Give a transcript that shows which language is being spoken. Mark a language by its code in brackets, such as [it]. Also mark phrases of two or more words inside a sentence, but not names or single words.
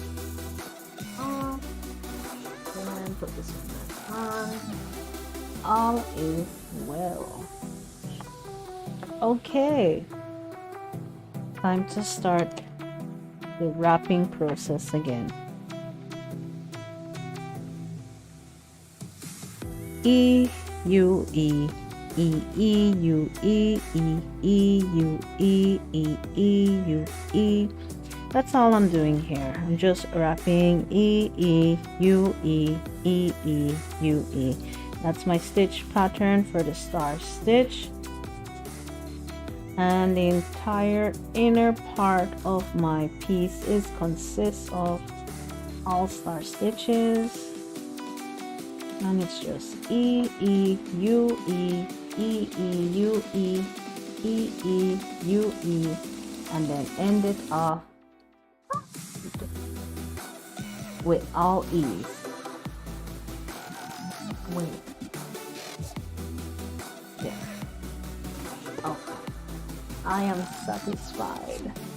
[en] And put this one back on. All is well. Okay, time to start the wrapping process again. E U E E E U E E E U E E E U E. That's all I'm doing here. I'm just wrapping E E U E E E U E. That's my stitch pattern for the star stitch. And the entire inner part of my piece consists of all star stitches. And it's just E E U E E E U E E E U E, and then end it off with all E's. Wait. There. Okay. I am satisfied.